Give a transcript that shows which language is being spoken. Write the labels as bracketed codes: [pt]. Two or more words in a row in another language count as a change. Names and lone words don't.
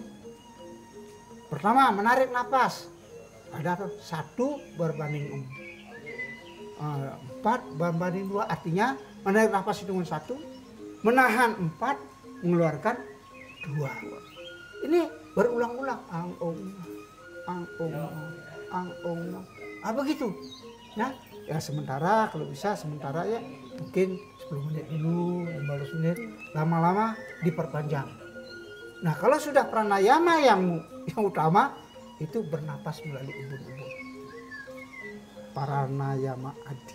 [id] Pertama, menarik napas. Ada 1 berbanding 4 berbanding 2. Artinya menarik napas itu dengan 1, menahan 4, mengeluarkan 2. Ini berulang-ulang. Ang, [sa] om, ang, om, ang, om. [id] Begitu. Ya sementara kalau bisa sementara ya mungkin 10 menit dulu, 15 menit, lama-lama diperpanjang. Nah kalau sudah pranayama yang utama itu bernapas melalui ubun-ubun. [sa] Pranayama adi.